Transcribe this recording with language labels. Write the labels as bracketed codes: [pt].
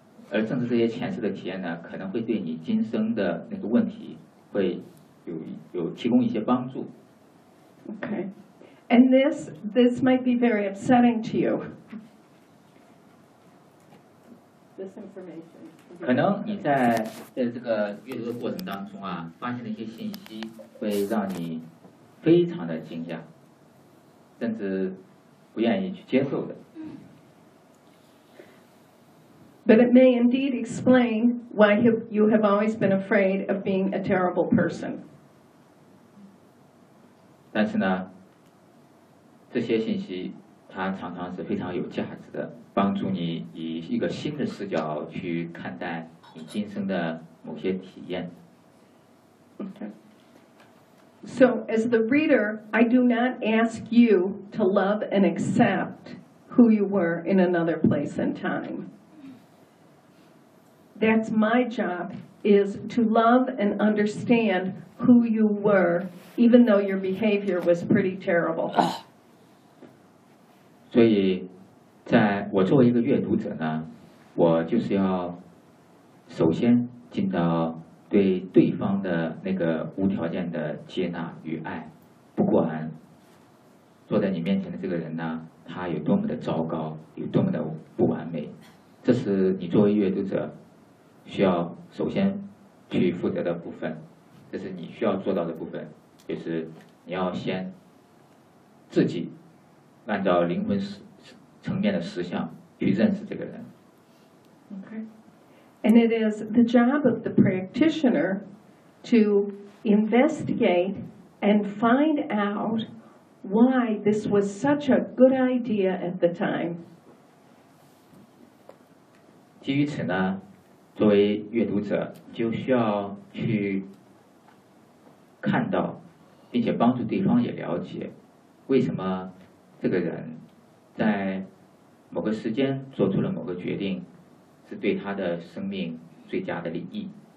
[zh] 而正是这些前世的体验呢，可能会对你今生的那个问题会有提供一些帮助。 [en] Okay, and this might be very upsetting to you. This information. [zh] 可能你在这个阅读的过程当中啊，发现的一些信息会让你非常的惊讶，甚至不愿意去接受的。 [en] But it may indeed explain why you have always been afraid of being a terrible person. [zh] 但是呢，这些信息它常常是非常有价值的，帮助你以一个新的视角去看待你今生的某些体验。 [en] So as the reader, I do not ask you to love and accept who you were in another place and time. That's my job, is to love and understand who you were, even though your behavior was pretty terrible. [zh] 所以在我作为一个阅读者呢，我就是要首先进到对对方的那个无条件的接纳与爱，不管坐在你面前的这个人呢，他有多么的糟糕，有多么的不完美，这是你作为阅读者需要首先去负责的部分，这是你需要做到的部分，就是你要先自己按照灵魂层面的实相去认识这个人。 [en] Okay. And it is the job of the practitioner to investigate and find out why this was such a good idea at the time. [zh] 基于此呢，作为阅读者就需要去看到并且帮助对方也了解为什么这个人在某个时间做出了某个决定是对他的生命最佳的利益。